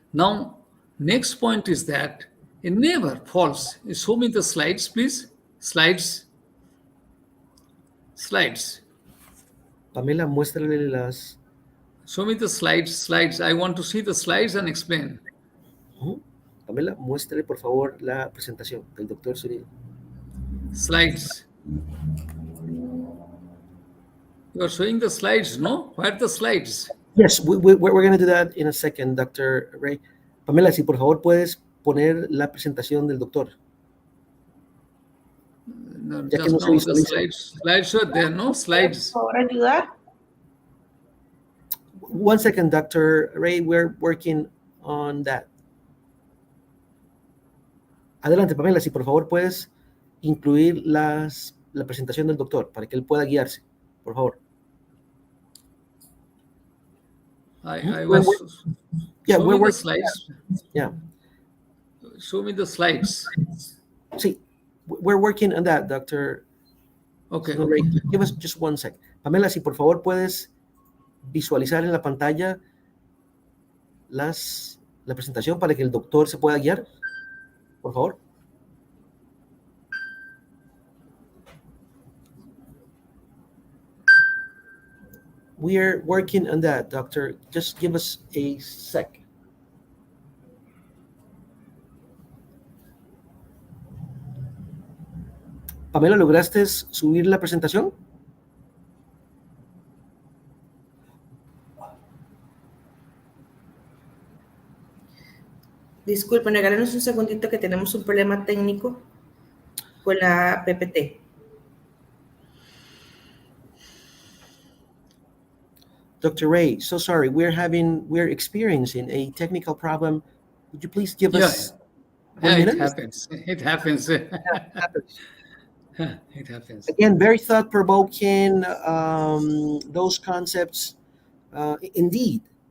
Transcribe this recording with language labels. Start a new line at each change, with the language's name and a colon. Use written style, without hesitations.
English: Now, next point is that it never falls. Show me the slides, please. Slides.
Spanish: Pamela, muéstrale las...
English: Show me the slides. I want to see the slides and explain.
Spanish: Pamela, muéstrale por favor la presentación del doctor Sunil.
English: Slides. You are showing the slides, no? Where are the slides? Yes, we're going to do that in a second, Dr. Ray.
Spanish: Pamela, si por favor puedes poner la presentación del doctor.
English: No, ya just no, the slides are there, no? Slides.
Spanish: Por favor, ayudar.
English: One second, Dr. Ray, we're working on that.
Spanish: Adelante, Pamela, si por favor puedes incluir la presentación del doctor para que él pueda guiarse, por favor.
English: I was... Yeah, we're working. Slides. Yeah. Show me the slides. Sí, we're working on that, Dr. Okay. Sunil Ray, give us just one sec.
Spanish: Pamela, si por favor puedes visualizar en la pantalla la presentación para que el doctor se pueda guiar, por favor.
English: We are working on that, doctor. Just give us a sec.
Spanish: Pamela, ¿lograste subir la presentación? Disculpen, regálenos un segundito que tenemos un problema técnico con la PPT.
English: Dr. Ray, so sorry, we're experiencing a technical problem. Would you please give us 1 minute? It happens. It happens. It happens. It happens. Again, very thought-provoking, those concepts, indeed.